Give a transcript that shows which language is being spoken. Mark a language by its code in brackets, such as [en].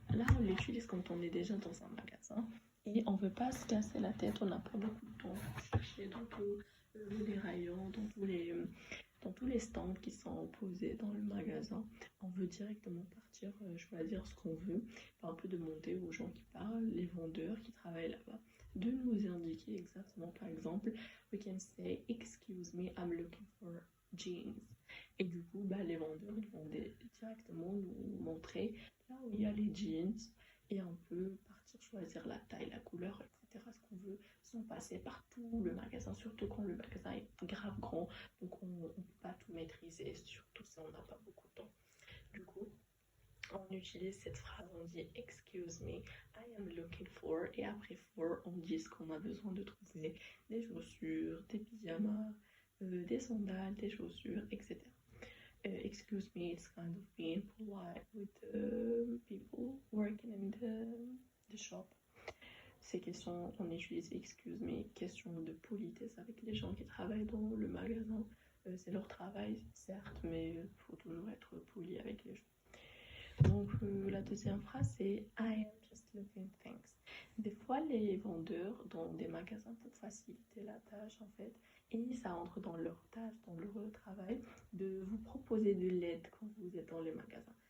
[fr] Là, on l'utilise quand on est déjà dans un magasin et on ne veut pas se casser la tête, on n'a pas beaucoup de temps pour chercher dans tous les rayons, dans tous les stands qui sont posés dans le magasin. On veut directement partir, choisir ce qu'on veut. On peut demander aux gens qui parlent, les vendeurs qui travaillent là-bas, de nous indiquer exactement. Par exemple, [en] we can say Excuse me, I'm looking for jeans. [fr] Et du coup, les vendeurs ils vont directement nous montrer là où il y a les jeans et on peut partir choisir la taille, la couleur, etc. ce qu'on veut sans passer par tout le magasin, surtout quand le magasin est grave grand, donc on ne peut pas tout maîtriser, surtout si on n'a pas beaucoup de temps. Du coup, on utilise cette phrase, on dit [en] Excuse me, I am looking for, [fr] et après for, on dit ce qu'on a besoin de trouver, des chaussures, des pyjamas, des sandales, des chaussures, etc. [en] Excuse me, it's kind of being polite with people working in the shop. [fr] ces questions, on utilise [en] excuse me, [fr] question de politesse avec les gens qui travaillent dans le magasin. C'est leur travail, certes, mais il faut toujours être poli avec les gens. Donc la deuxième phrase c'est [en] I am just looking things. [fr] Des fois les vendeurs dans des magasins pour faciliter la tâche en fait, et ça entre dans leur tâche, dans leur travail, de vous proposer de l'aide quand vous êtes dans les magasins.